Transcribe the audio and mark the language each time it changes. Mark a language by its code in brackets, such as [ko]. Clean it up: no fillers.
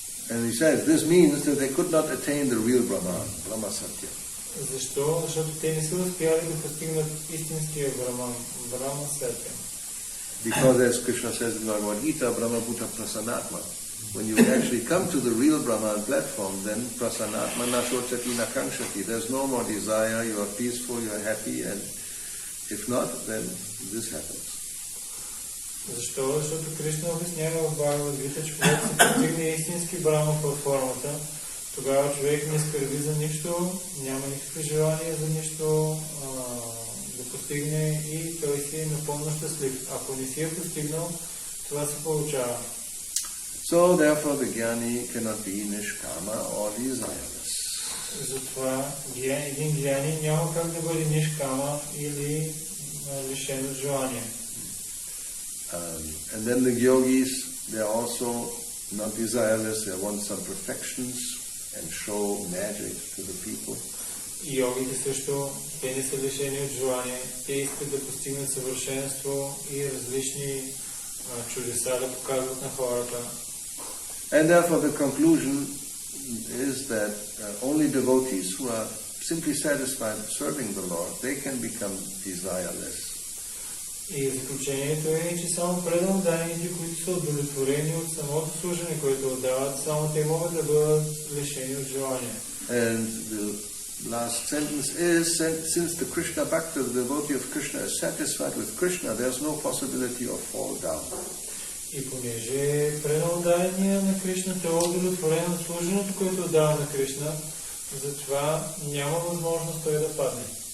[en] And he says, this means that they could not attain the real Brahman, Brahma Satya. [bg] Защо? Защото те не са успяли да постигнат истинския Браман, Брахма Сатя. [en] Because as Krishna says in Bhagavad Gita, [sa] Brahma Bhuta Prasanatma. [en] When you actually come to the real Brahman platform, then [sa] Prasanatma Nashochati Nakangshati. [en] There's no more desire, you are peaceful, you are happy, and if not, then this happens. [bg] Защо? Защото Кришна обяснява в Бхагавад Гита, че когато се постигне истински Брахма платформата, тогава човек не скърби за нищо, няма никакво желание за нищо да постигне и той си е напълно щастлив. Ако не си е постигнал, това се получава. [en] So therefore the jnani cannot be nishkama or desireless. [bg] Затова един гьяни няма как да бъде нишкама или лишен от желание. [en] And then the yogis, they are also not desireless, they want some perfections and show magic to the people. [bg] И йогите също, те не са лишени от желание, те искат да постигнат съвършенство и различни чудеса да показват на хората. [en] And therefore the conclusion is that only devotees who are simply satisfied serving the Lord, they can become desireless. [bg] И заключението е, че само преданданите, които са удовлетворени от самото служене, което отдават, само те могат да бъдат лишени от желание. [en] And the last sentence is, since the Krishna Bhakta, the devotee of Krishna, is satisfied with Krishna, there's no possibility of fall down. [bg] И понеже преданданият на Кришна е удовлетворен от служенето, което отдава на Кришна, затова няма възможност той да падне.